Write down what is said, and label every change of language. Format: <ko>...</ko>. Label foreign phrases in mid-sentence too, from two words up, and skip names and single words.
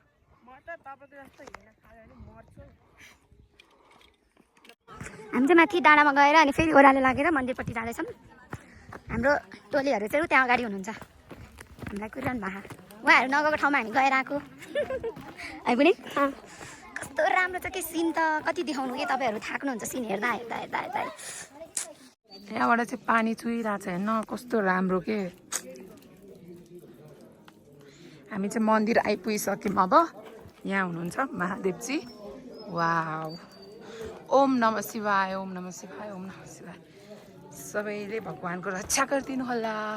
<ne>हामी चाहिँ माथि डाँडामा गएर अनि फेरि ओह्रालो लागेर मन्दिरपट्टि जाँदैछौँ हाम्रो टोलीहरू चाहिँ त्यहाँ अगाडि हुनुहुन्छ हामीलाई कुरिरहनु भएको उहाँहरू नगएको ठाउँमा हामी गएर आएको है पनि कस्तो राम्रो छ कि सिन त कति देखाउनु कि तपाईँहरू थाक्नुहुन्छ सिन हेर्दा हेर्दा हेर्दा हेर्दा यहाँबाट चाहिँ पानी चुहिरहेको छ हेर्न कस्तो राम्रो के हामी चाहिँ मन्दिर आइपुगिसक्यौँ अब यहाँ हुनुहुन्छ महादेवजी वाउ</ne> <sa>ओम नमः शिवाय ओम नमः शिवाय ओम नमः शिवाय</sa> <ne>सबैले भगवानको रक्षा गरिदिनु होला</ne>